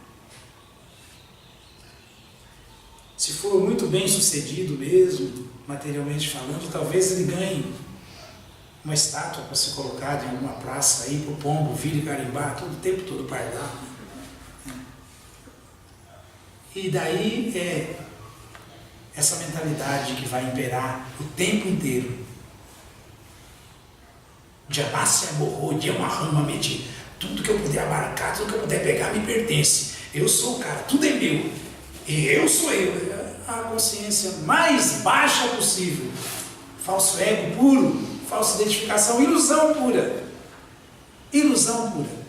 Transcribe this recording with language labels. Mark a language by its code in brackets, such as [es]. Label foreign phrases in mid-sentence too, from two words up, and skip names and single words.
[pt] Se for muito bem sucedido mesmo, materialmente falando, talvez ele ganhe uma estátua para ser colocada em alguma praça aí, para o pombo vir e carimbar, todo o tempo todo pardal. Né? E daí é essa mentalidade que vai imperar o tempo inteiro. Diamácia morrou, Diamarrama meti. Tudo que eu puder abarcar, tudo que eu puder pegar me pertence. Eu sou o cara, tudo é meu. E eu sou eu. A consciência mais baixa possível. Falso ego puro, falsa identificação, ilusão pura. Ilusão pura.